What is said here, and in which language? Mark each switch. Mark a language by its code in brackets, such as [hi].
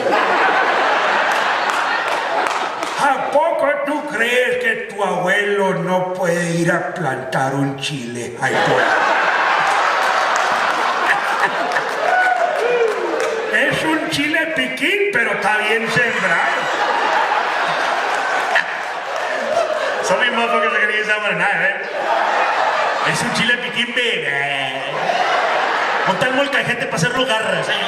[es] ¿A poco tú crees que tu abuelo no puede ir a plantar un chile ahí fuera? Es un chile piquín, pero está bien sembrado. [en] Some of you motherfuckers are gonna use that one tonight, right? [es] Es un chile piquín big. Monta el molcajete para hacerlo garras.